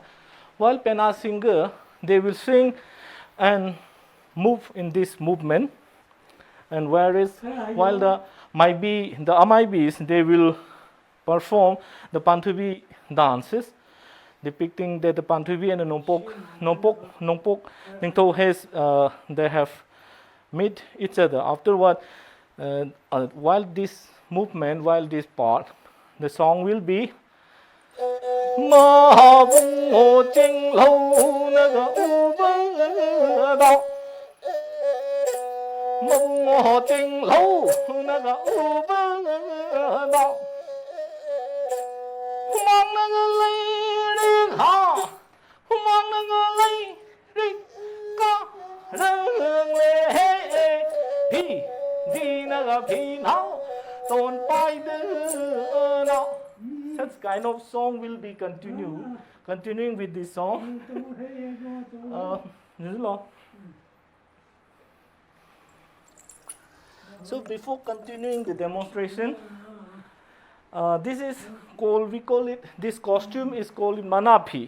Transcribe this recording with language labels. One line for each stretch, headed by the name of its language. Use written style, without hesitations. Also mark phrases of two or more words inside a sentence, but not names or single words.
English: While Penna singer, they will sing and move in this movement, and whereas while the Amaibis, they will perform the Panthobi dances, depicting that the Panthobi and the Nompok Ningto they have met each other. Afterward, while this part, the song will be
Manipuri: Ma bung ho ching lo na ga u ba da bung ho ching lo na ga u ba da mong na ga lai ri ha mong na ga lai ri ka rang le phi di na ga phi nao ton pai de na.
English: Such kind of song will be continuing with this song. So before continuing the demonstration, this is called, this costume is called Manaphi.